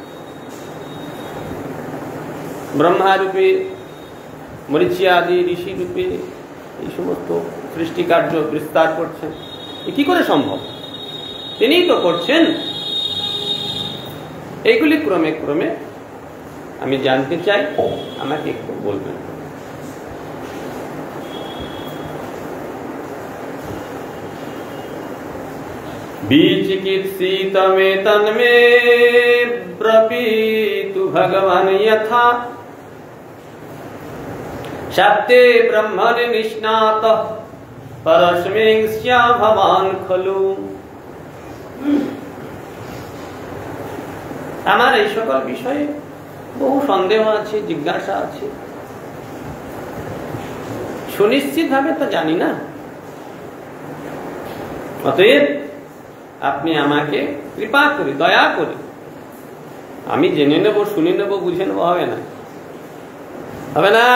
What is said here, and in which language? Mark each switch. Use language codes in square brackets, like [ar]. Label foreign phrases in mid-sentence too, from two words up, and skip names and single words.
[bn] ব্রহ্মা রূপে, মরিচিয়াদি ঋষি রূপে এই সমস্ত সৃষ্টি কার্য বিস্তার করছেন। কি করে সম্ভব? তিনিই তো করছেন। এইগুলি ক্রমে ক্রমে আমি জানতে চাই, আমাকে একটু বলবেন। [sa] विचिकित्सित मे तन्मे ब्रवीतु भगवान् यथा शब्दे ब्रह्मणि निष्णातः परस्मिन् स्या भवान् खलु। [bn] আমার এই সকল বিষয়ে বহু সন্দেহ আছে, জিজ্ঞাসা আছে, সুনিশ্চিত ভাবে তো জানি না। অতএব আপনি আমাকে কৃপা করে, দয়া করে, আমি জেনে নেব, শুনে নেব, বুঝে নেব, হবে না, হবে না।